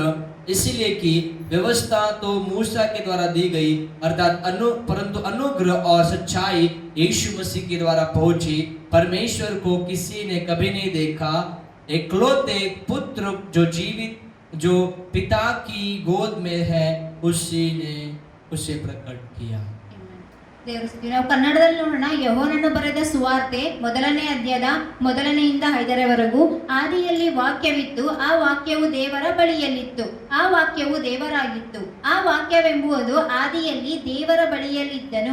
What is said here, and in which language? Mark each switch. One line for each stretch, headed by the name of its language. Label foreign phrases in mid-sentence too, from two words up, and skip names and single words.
Hindi: इसीलिए कि व्यवस्था तो मूसा के द्वारा दी गई अर्थात परंतु अनुग्रह और सच्चाई यीशु मसीह के द्वारा पहुंची। परमेश्वर को किसी ने कभी नहीं देखा। एकलौते पुत्र जो पिता की गोद में है उसी ने उसे प्रकट किया।
Kannada: ನಾವು ಕನ್ನಡದಲ್ಲಿ ನೋಡೋಣ. ಯೋಹಾನನು ಬರೆದ ಸುವಾರ್ತೆ 1ನೇ ಅಧ್ಯಾಯದ 1ರಿಂದ 5ರವರೆಗೂ. ಆದಿಯಲ್ಲಿ ವಾಕ್ಯವಿತ್ತು, ಆ ವಾಕ್ಯವು ದೇವರ ಬಳಿಯಲ್ಲಿತ್ತು, ಆ ವಾಕ್ಯವು ದೇವರಾಗಿತ್ತು, ಆ ವಾಕ್ಯವೆಂಬುದು ಆದಿಯಲ್ಲಿ ದೇವರ ಬಳಿಯಲ್ಲಿದ್ದನು.